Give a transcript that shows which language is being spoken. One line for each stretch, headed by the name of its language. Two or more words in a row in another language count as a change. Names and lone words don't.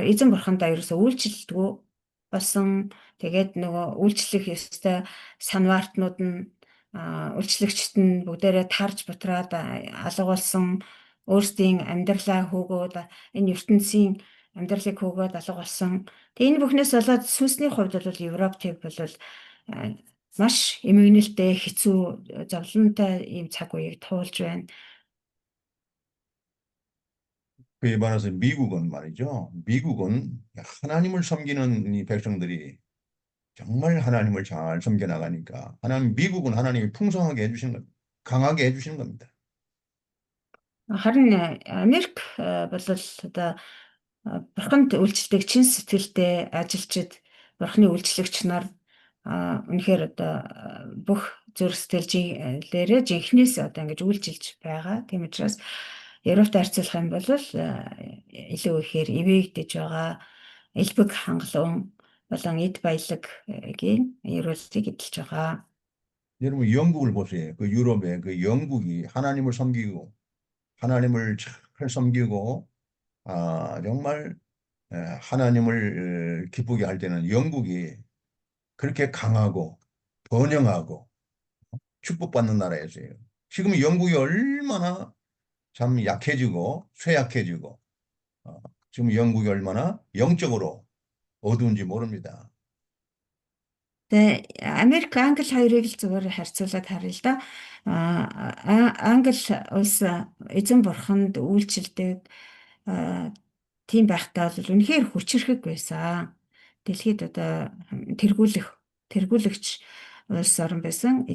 Mongolian: Эзэн бурхандаа ерөөсөө үйлчлэлтгүй болсон. Тэгээд нөгөө үйлчлэх ёстой санваартнууд нь үйлчлэгчд нь бүгдээрээ тарж бутраад алга болсон. Өөрсдийн амьдралаа хөөгөөд энэ ертөнцийн амьдралыг хөөгөөд алга болсон. Тэгээ энэ бүхнээс болоод сүнсний хувьд бол Европыг бол маш эмгэнэлтэй хэцүү зовлонтой ийм цаг үеийг туулж байна.
Korean: 그에 반해서 미국은 말이죠. 미국은 하나님을 섬기는 이 백성들이 정말 하나님을 잘 섬겨 나가니까 미국은 하나님이 풍성하게 해주시는 겁니다. 강하게 해주시는 겁니다.
Mongolian: Харин Америк бол одоо бурханд үйлчлдэг чин сэтгэлтэй ажилчид бурхны үйлчлэгч нар үнэхээр одоо бүх зүрх сэтгэлээрээ жинхнээс одоо ингэж үйлчилж байгаа. Тийм учраас Европтой харьцуулах юм бол илүү ихээр эвээгдэж байгаа элбэг хангалуун болон эд баялагийн ерөөлийг эдэлж байгаа.
Korean: 여러분 영국을 보세요. 그 유럽의 그 영국이 하나님을 섬기고 하나님을 잘 섬기고 정말 하나님을 기쁘게 할 때는 영국이 그렇게 강하고 번영하고 축복받는 나라였어요. 지금 영국이 얼마나 참 약해지고 쇠약해지고 지금 영국이 얼마나 영적으로 어두운지 모릅니다.
Mongolian: Тэгээ Америк, Англи хоёрыг л зүгээр харьцуулаад харъя л да. Англи улс эзэн бурханд үйлчилдэг тийм байхдаа бол үнэхээр хүчрэхэг байсан. Дэлхийд одоо тэргүүлэгч улс орн байсан.